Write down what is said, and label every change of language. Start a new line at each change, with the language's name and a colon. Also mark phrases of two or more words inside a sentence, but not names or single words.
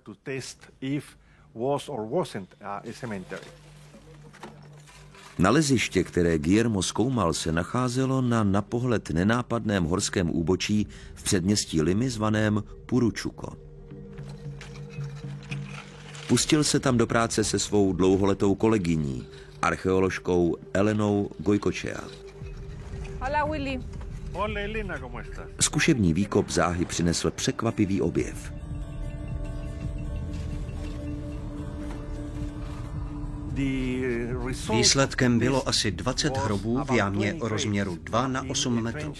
Czech: Naleziště, které Guillermo zkoumal, se nacházelo na pohled nenápadném horském úbočí v předměstí Limy zvaném Puručuco. Pustil se tam do práce se svou dlouholetou kolegyní, archeoložkou Elenou Goicoechea.
Spanish: Hola, Willy. Hola, Elena, ¿cómo estás?
Czech: Zkušební výkop záhy přinesl překvapivý objev. Výsledkem bylo asi 20 hrobů v jámě o rozměru 2 na 8 metrů.